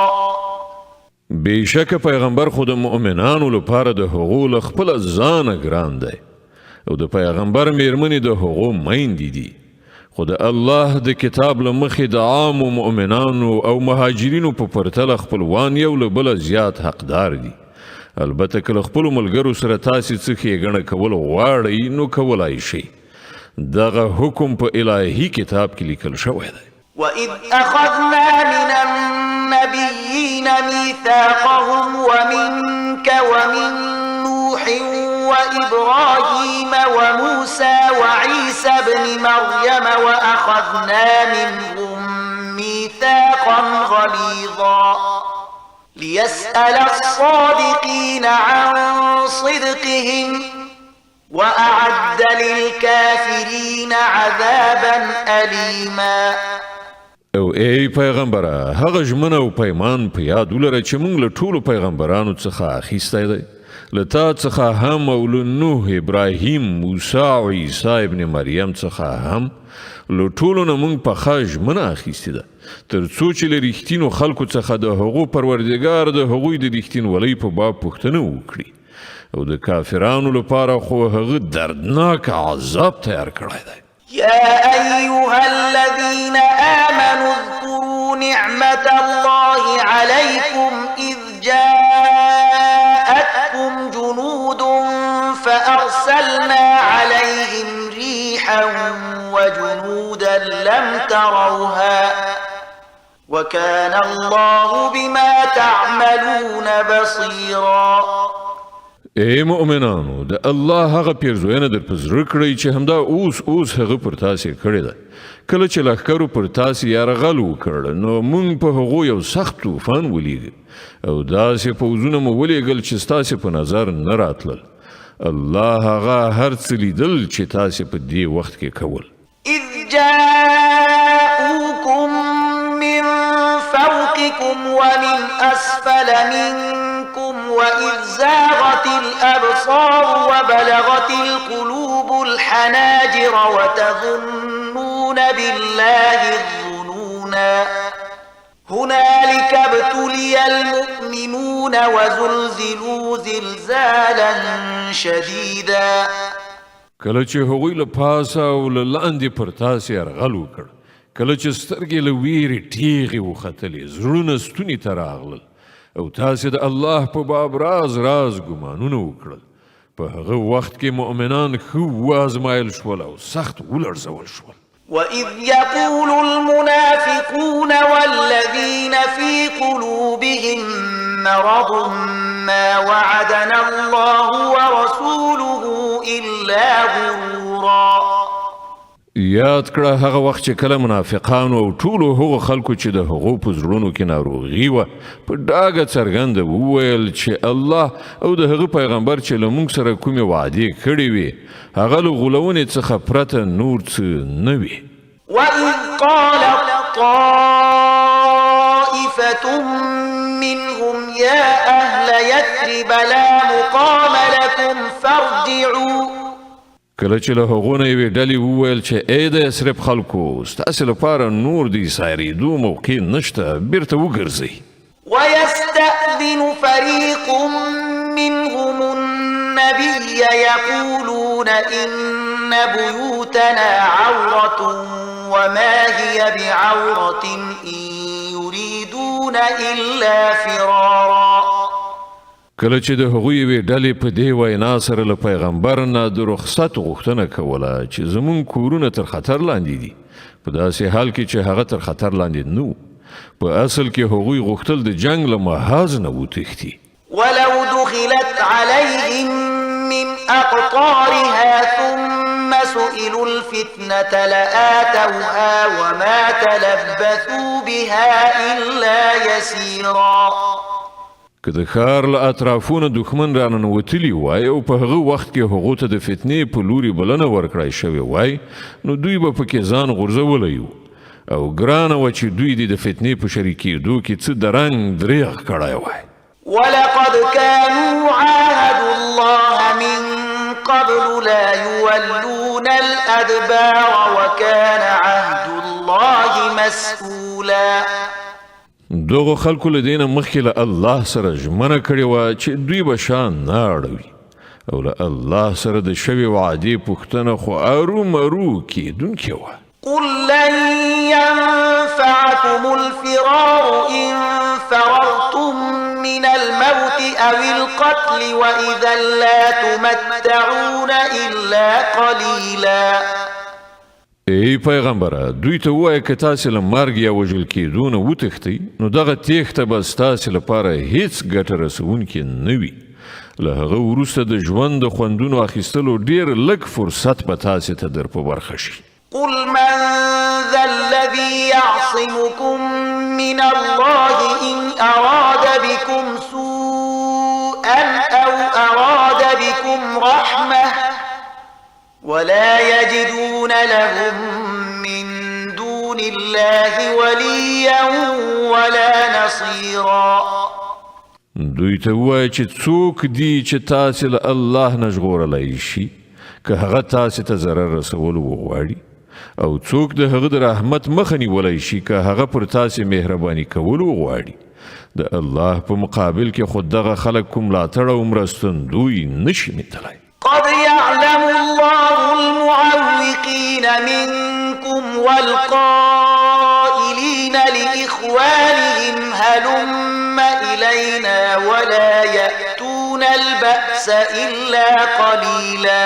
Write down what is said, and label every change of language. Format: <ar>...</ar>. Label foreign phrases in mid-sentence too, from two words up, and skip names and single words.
<ps>بیشک پیغمبر خود مؤمنانو لپاره د هغو له خپله ځانه ګران دی، او د پیغمبر میرمنې د هغو میندې دي، خو د الله د کتاب له مخې د عامو مؤمنانو او مهاجرینو په پرتله خپلوان یو له بله زیات حقدار دي. البته که له خپلو ملګرو سره تاسې څه ښېګڼه کول غواړئ نو کولای شئ. دغه حکم په الهي کتاب کې لیکل شوی دی.</ps> <ar>وَإِذْ أَخَذْنَا مِنَ النَّبِيِّينَ مِيثَاقَهُمْ وَمِنْكَ وَمِنْ نُوحٍ وَإِبْرَاهِيمَ وَمُوسَى وَعِيسَى ابْنِ مَرْيَمَ وَأَخَذْنَا مِنْهُمْ مِيثَاقًا غَلِيظًا لِيَسْأَلَ الصَّادِقِينَ عَنْ صِدْقِهِمْ وَأَعَدَّ لِلْكَافِرِينَ الكافرين عذابا أليما.</ar> <ps>او ای پیغمبره هغه ژمنه او پیمان په یاد ولره چې موږ له ټولو پیغمبرانو څخه اخیستی دی له تا څخه هم او له نوح ابراهیم موسی او عیسی ابن مریم څخه هم له ټولو نه موږ پخه ژمنه اخیستې ده تر څو چې له رښتینو خلکو څخه د هغو پروردګار د هغوی د رښتینولۍ په باب پوښتنه وکړي او د کافرانو لپاره خو هغه دردناک عذاب تیار کړی دی.</ps> <ar>يا أيها الذين آمنوا اذكروا نعمة الله عليكم إذ جاءتكم جنود فأرسلنا عليهم ريحا وجنودا لم تروها وكان الله بما تعملون بصيرا.</ar> <ps>ای مؤمنانو د الله هغه پیرزوینه در په زړه کړئ چې همدا اوس هغه پر تاسې کړې ده کله چې لښکرو پر تاسې یرغل وکړ نو موږ په هغو یو سخت طوفان ولیږه او داسې پوځونه مو ولیږل چې ستاسې په نظر نه راتلل الله هغه هر څه لیدل چې تاسې په دې وخت کې کول.</ps> <ar>إذ جاءوكم من فوقكم ومن أسفل منكم وإذ زاغت الأبصار وبلغت القلوب الحناجر وتظنون بالله الظنونا هنالك ابتلي المؤمنون وزلزلوا زلزالا شديدا.</ar> <ps>کله چې هغوی له پاسه او له لاندې پر تاسې یرغل وکړ کله چې سترګې له ویرې ټیغې وختلې زړونه ستوني ته راغلل او تاسې د الله په باب راز ګمانونه وکړل په هغه وخت کې مؤمنان ښه وازمایل شول او سخت ولړزول شول.</ps> <ar>وإذ يقول المنافقون والذين في قلوبهم مرض ما وعدنا الله ورسوله إلا غرورا.</ar> <ps>یاد کړه هغه وخت چې کله منافقانو او ټولو هغو خلکو چې د هغو په زړونو کې ناروغي وه په ډاګه څرګنده وویل چې الله او د هغه پیغمبر چې له موږ سره کومې وعدې کړې وې هغه له غولونې څخه پرته نور څه نه وي.</ps> <ar>وإذ قالت طائفة منهم يا أهل يثرب لا مقام لكم فارجعوا.</ar> <ps>کله چې له هغو نه یوې ډلې وویل چې ای د یثرب خلکو ستاسې لپاره نور د سایرېدو موقع نشته بیرته وګرځئ.</ps> <ar>ويستأذن فريق منهم النبي يقولون إن بيوتنا عورة وما هي بعورة إن يريدون إلا فرارا.</ar> <ps>کله چې د هغوی یوې ډلې په دې وینا سره له پیغمبر نه د رخصت غوښتنه کوله چې زموږ کورونه تر خطر لاندې دي په داسې حال کې چې هغه تر خطر لاندې نه و په اصل کې هغوی غوښتل د جنگ له محاذ نه وتښتي.</ps> <ar>ولو دخلت عليهم من أقطارها ثم سئلوا الفتنة لآتوها وما تلبثوا بها إلا يسيرا.</ar> <ps>که د ښار له اطرافونه دښمن راننوتلي وای او په هغه وخت کې هغو ته د فتنې په لوري بلنه ورکړای شوې وای نو دوی به پکې ځان غورځولی وو او ګرانه وه چې دوی د فتنې په شریکېدو کې څه د رنګ دریغ کړی وای.</ps> <ar>ولقد كانوا عاهدوا الله من قبل لا يولون الأدبار وكان عهد الله مسؤولا.</ar> <ps>دغه خلکو له دینه مخکې له الله سره ژمنه کړې وه چې دوی به شان نه اړوي او له الله سره د شوې وعدې پوښتنه خو ارومرو کېدونکې وه.</ps> <ar>قل لن ينفعكم الفرار إن فررتم من الموت أو القتل وإذا لا تمتعون إلا قليلا.</ar> <ps>ای پیغمبره دوی ته ووایه که تاسې له مرګ یا وژل کېدو نه وتښتئ نو دغه تېښته به ستاسې لپاره هیڅ ګټه رسوونکې نه وي له هغه وروسته د ژوند د خوندونو اخیستلو ډېر لږ فرصت به تاسې ته در په برخه شي.</ps> <ar>قل من ذا الذي يعصمكم من الله إن أراد بكم سوءا أو أراد بكم رحمة ولا يجدون لهم من دون الله وليا ولا نصيرا.</ar> <ps>دوی ته ووایه چې څوک دي چې تاسې له الله نه ژغورلی شي که هغه تاسې ته ضرر رسولو وغواړي او څوک د هغه د رحمت مخه نیولی شي که هغه پر تاسې مهرباني کولو وغواړي. د الله په مقابل کې خو دغه خلک کوم ملاتړ او مرستندوی نشي میتلی.</ps> <ar>قد يعلم الله المعوقين منكم والقائلين لإخوانهم هلم إلينا ولا يأتون البأس إلا قليلا.</ar>